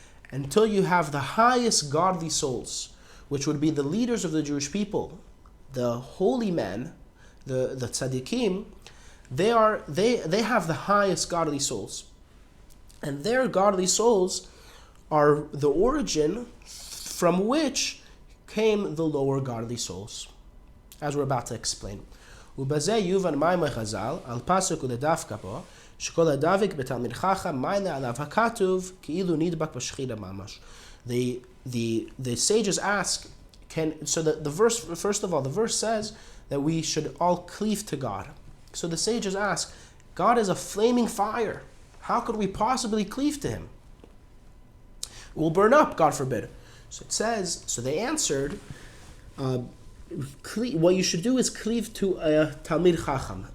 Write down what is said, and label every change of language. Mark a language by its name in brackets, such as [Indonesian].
[English] Until you have the highest godly souls, which would be the leaders of the Jewish people, the holy men, the tzaddikim, they have the highest godly souls. And their godly souls are the origin from which came the lower godly souls, as we're about to explain. [Hebrew] ובזה יובן מאמר חז"ל על פסוק ולדווקא בו, שכל הדבק בתלמיד חכם מעלה עליו הכתוב כאילו נדבק בשכינה ממש. [English] The sages ask, the verse, first of all, the verse says that we should all cleave to God. So the sages ask, God is a flaming fire. How could we possibly cleave to him? We'll burn up, God forbid. So it says, so they answered, what you should do is cleave to a Talmid Chacham.